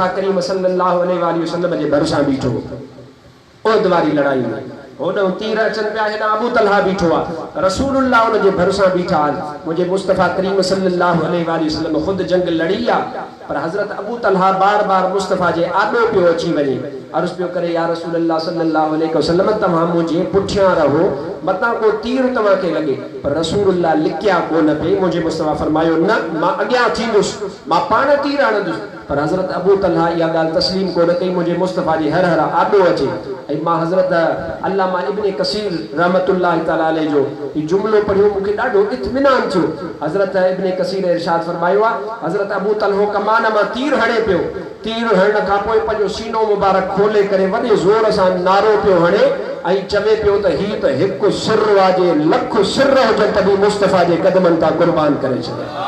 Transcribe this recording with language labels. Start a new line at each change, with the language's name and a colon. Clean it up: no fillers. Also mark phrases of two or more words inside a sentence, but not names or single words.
Sindhi: करीम
Arabic: صلى الله عليه وسلم
Sindhi: जे भरिसां बीठो उहद वारी लड़ाई में होॾो तीर अचनि पिया हेॾा अबू तलहा बीठो आहे रसूलुल्लाह उन जे भरिसां बीठा आहिनि मुंहिंजे मुस्तफ़ा करीम
Arabic: صلى الله عليه وسلم
Sindhi: ख़ुदि जंग लड़ी आहे पर हज़रत अबू तलहा बार बार मुस्तफ़ा जे आॾो पियो अची वञे अर्ज़ु पियो करे
Arabic: يا رسول الله صلى الله عليه وسلم
Sindhi: तव्हां मुंहिंजे पुठियां रहो मतां को तीर तव्हांखे लॻे पर रसूलुल्लाह लिकिया कोन पिए मुंहिंजे मुस्तफ़ा फरमायो न मां अॻियां थींदुसि मां पाण तीर हणंदुसि पर हज़रत अबू तलहा इहा ॻाल्हि तस्लीम कोन कई मुंहिंजे मुस्तफ़ा जे हर हर आॾो अचे ऐं मां हज़रत अल्लामा इब्न कसीर
Arabic: رحمة الله تعالى عليه
Sindhi: जो ही जुमिलो पढ़ियो मूंखे ॾाढो इत्मिनान थियो हज़रत इब्न कसीर इरशाद फरमायो आहे हज़रत अबू तलहो कमान मां तीर हणे पियो तीर हणण खां पोइ पंहिंजो सीनो मुबारक खोले करे वॾे ज़ोर सां नारो पियो हणे ऐं चवे पियो त ही त हिकु सिर वाजे लख सिर हुजनि तॾहिं मुस्तफ़ा जे क़दमनि तां क़ुर्बान करे छॾिया